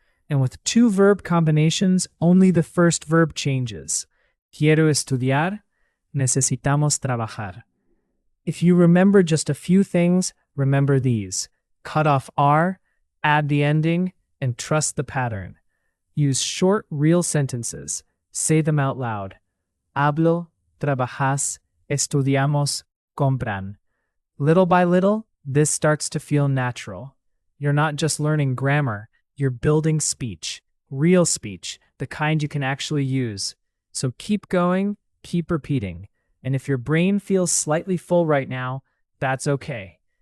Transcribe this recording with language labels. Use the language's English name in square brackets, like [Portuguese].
[English] And with two verb combinations, only the first verb changes. [Spanish] Quiero estudiar, necesitamos trabajar. [English] If you remember just a few things, remember these. Cut off R, add the ending, and trust the pattern. Use short, real sentences. Say them out loud. [Spanish] Hablo, trabajas, estudiamos, compran. [English] Little by little, this starts to feel natural. You're not just learning grammar, you're building speech. Real speech, the kind you can actually use. So keep going, keep repeating. And if your brain feels slightly full right now, that's okay.